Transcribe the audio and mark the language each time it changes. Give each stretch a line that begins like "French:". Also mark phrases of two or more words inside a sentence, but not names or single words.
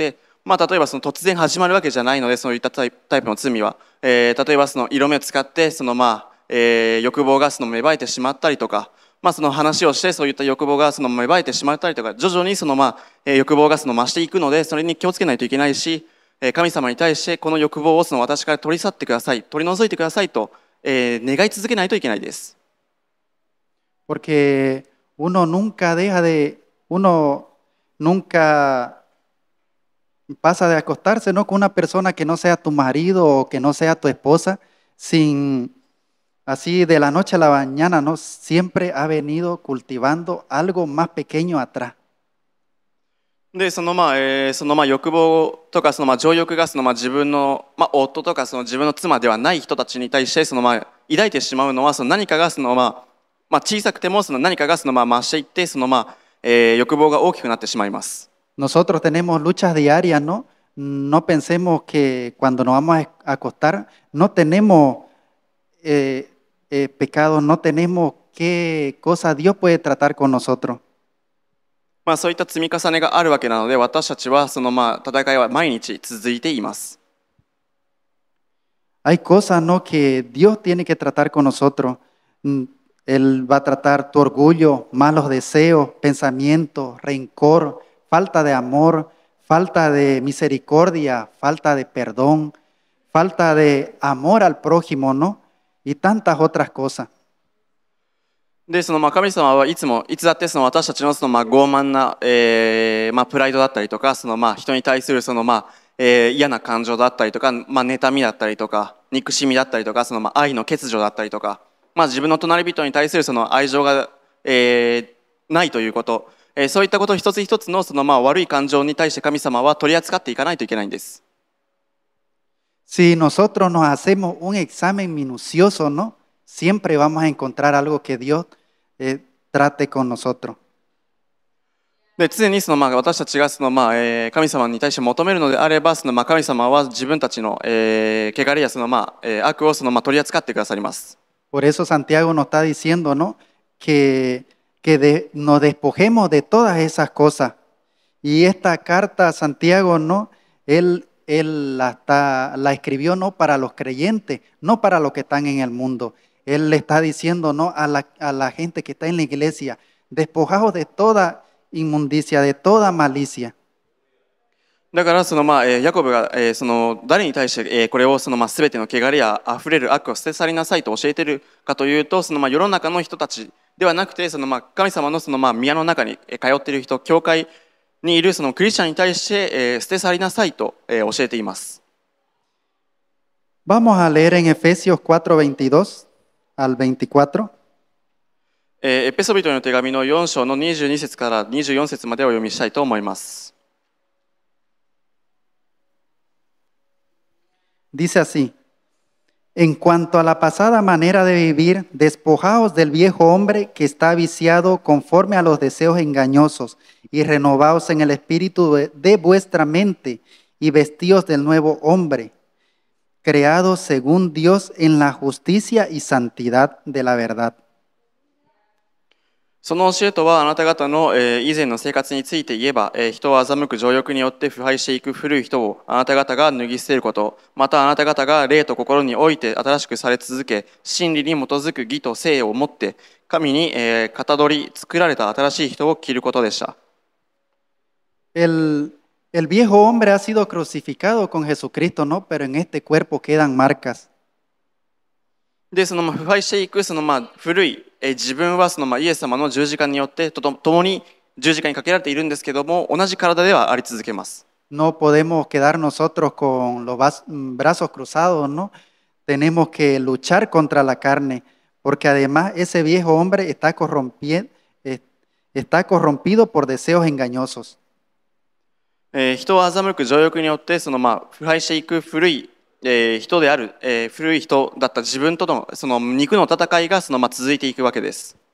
Japanese: て、例えば突然始まるわけじゃないので、そういったタイプの罪は、例えば色目を使って欲望が芽生えてしまったりとか、その話をしてそういった欲望が芽生えてしまったりとか、徐々に欲望が増していくので、それに気をつけないといけないし、神様に対してこの欲望を私から取り去ってください、取り除いてくださいと、願い続けないといけないです。
Spanish: Porque uno nunca pasa de acostarse, ¿no? Con una persona que no sea tu marido o que no sea tu esposa. sin así de la noche a la mañana, ¿no? Siempre ha venido cultivando algo más pequeño atrás.
Japanese: で、その欲望とか情欲が自分の、夫とか自分の妻ではない人たちに対して抱いてしまうのは何かが小さくても何かが増していって欲望が大きくなってしまいます。
Spanish: Nosotros tenemos luchas diarias, ¿no? No pensemos que cuando nos vamos a acostar no tenemos pecados, no tenemos qué cosa Dios puede tratar con nosotros.
Japanese: そういった積み重ねがあるわけなので、私たちは戦いは毎日続いています。
Spanish: Hay cosas, ¿no? Que Dios tiene que tratar con nosotros. Él va a tratar tu orgullo, malos deseos, pensamientos, rencor, falta de amor, falta de misericordia, falta de perdón, falta de amor al prójimo, ¿no? Y tantas otras cosas.
Japanese: で、神様はいつだって私たちの傲慢な、プライドだったりとか、人に対する嫌な感情だったりとか、妬みだったりとか、憎しみだったりとか、愛の欠如だったりとか、自分の隣人に対する愛情が、ないということ、そういったこと一つ一つの悪い感情に対して神様は取り扱っていかないといけないんです。
Spanish: Si nosotros nos hacemos un examen minucioso, ¿no? Siempre vamos a encontrar algo que Dios trate con nosotros.
Japanese: で、常に私たちが神様に対して求めるのであれば、神様は自分たちの、汚れや悪を取り扱ってくださります。
Spanish: Por eso Santiago nos está diciendo, ¿no? Que nos despojemos de todas esas cosas. Y esta carta a Santiago, ¿no? Él la escribió no para los creyentes, no para los que están en el mundo. Él le está diciendo, ¿no? A la gente que está en la iglesia, despojaos de toda inmundicia, de toda malicia.
Japanese: だからヤコブが、誰に対して、これを全ての汚れやあふれる悪を捨て去りなさいと教えているかというと、世の中の人たちではなくて、神様の宮の中に通っている人、教会にいるクリスチャンに対して、捨て去りなさいと、教えています。
Spanish: Vamos a leer en Efesios 4:22 al 24.
Japanese: エペソビトへの手紙の4章の22節から24節までお読みしたいと思います。
Spanish: Dice así: En cuanto a la pasada manera de vivir, despojaos del viejo hombre que está viciado conforme a los deseos engañosos y renovaos en el espíritu de vuestra mente y vestíos del nuevo hombre, creado según Dios en la justicia y santidad de la verdad.
Japanese: その教えとはあなた方の以前の生活について言えば、人を欺く情欲によって腐敗していく古い人をあなた方が脱ぎ捨てること、またあなた方が霊と心において新しくされ続け、真理に基づく義と聖をもって神にかたどり作られた新しい人を着ることでした。
Spanish: El viejo hombre ha sido crucificado con Jesucristo, ¿no? Pero en este cuerpo quedan marcas.
Japanese: で、腐敗していく古い自分はイエス様の十字架によって共に十字架にかけられているんですけども、同じ体ではあり続けます。
Spanish: No podemos quedar nosotros con los brazos cruzados, ¿no? Tenemos que luchar contra la carne, porque además ese viejo hombre está corrompido por deseos engañosos.
Japanese: 人を欺く情欲によって腐敗していく古い人である、古い人だった自分との肉の戦いが続いていくわけです。